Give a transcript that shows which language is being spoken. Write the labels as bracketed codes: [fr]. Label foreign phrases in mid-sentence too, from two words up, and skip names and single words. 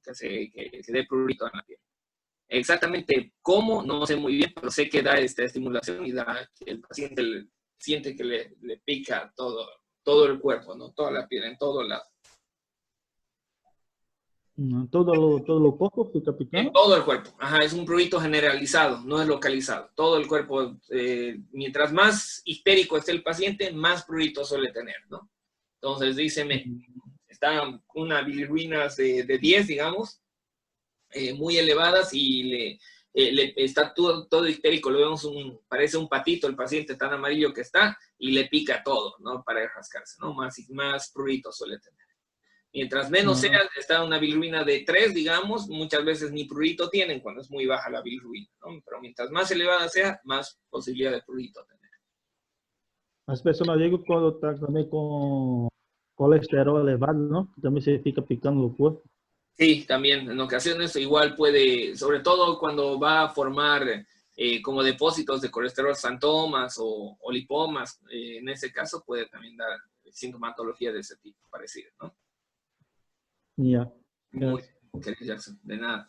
[es] Que hace que dé prurito en la piel. Exactamente cómo, no sé muy bien, pero sé que da esta estimulación y da que el paciente siente que le pica todo el cuerpo, ¿no? Toda la piel, en todo lado. [pt] Todo o corpo fica [es] En [pt] picando? [es] todo el cuerpo. Ajá, es un prurito generalizado, no es localizado. Todo el cuerpo, mientras más histérico esté el paciente, más prurito suele tener, ¿no? Entonces, díceme, están unas bilirrubinas de 10, digamos, muy elevadas y está todo histérico. Lo vemos, parece un patito el paciente tan amarillo que está y le pica todo, ¿no? Para rascarse, ¿no? Más prurito suele tener. Mientras menos sea, está una bilirrubina de 3, digamos, muchas veces ni prurito tienen cuando es muy baja la bilirrubina, ¿no? Pero mientras más elevada sea, más posibilidad de prurito tener. [pt] As pessoas digam quando está também com colesterol elevado, não? Também se fica picando no corpo. [es] Sí, también en ocasiones igual puede, sobre todo cuando va a formar como depósitos de colesterol xantomas o lipomas, en ese caso puede también dar sintomatología de ese tipo, parecida, ¿no? [en] Yeah. [es] Muy bien, Jackson, de nada.